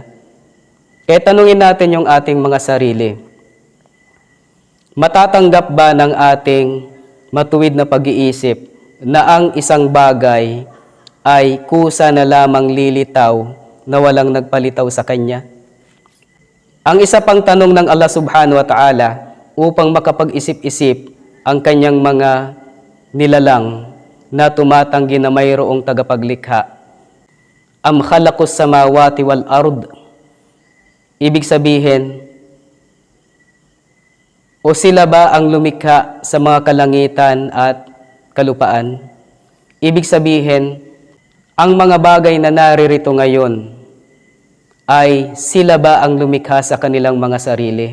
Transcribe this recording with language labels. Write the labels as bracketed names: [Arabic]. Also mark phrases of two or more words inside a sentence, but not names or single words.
[Filipino] Kaya tanungin natin yung ating mga sarili. Matatanggap ba ng ating matuwid na pag-iisip na ang isang bagay ay kusa na lamang lilitaw na walang nagpalitaw sa Kanya? Ang isa pang tanong ng Allah [Arabic] سبحانه وتعالى [Filipino] upang makapag-isip-isip ang Kanyang mga nilalang na tumatanggi na mayroong tagapaglikha, [Arabic] أم خلقوا السماوات والأرض. [Filipino] Ibig sabihin, o sila ba ang lumikha sa mga kalangitan at kalupaan? Ibig sabihin, ang mga bagay na naririto ngayon ay sila ba ang lumikha sa kanilang mga sarili?